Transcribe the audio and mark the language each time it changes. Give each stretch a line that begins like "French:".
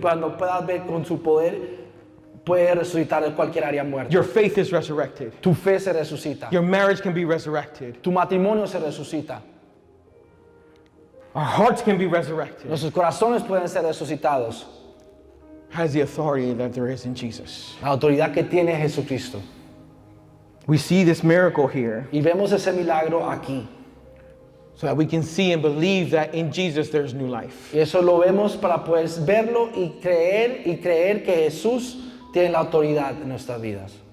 Spanish: cuando puedas ver con su poder, puede resucitar de cualquier área muerta.
English: Your faith is resurrected.
Spanish: Tu fe se resucita.
English: Your marriage can be resurrected.
Spanish: Tu matrimonio se resucita.
English: Our hearts can be resurrected.
Spanish: Nuestros corazones pueden ser resucitados.
English: Has the authority that there is in Jesus.
Spanish: La autoridad que tiene Jesucristo.
English: We see this miracle here
Spanish: Y vemos ese milagro aquí.
English: so that we can see and believe that in Jesus there's new life.
Spanish: Y eso lo vemos para poder verlo y creer que Jesús tiene la autoridad en nuestras vidas.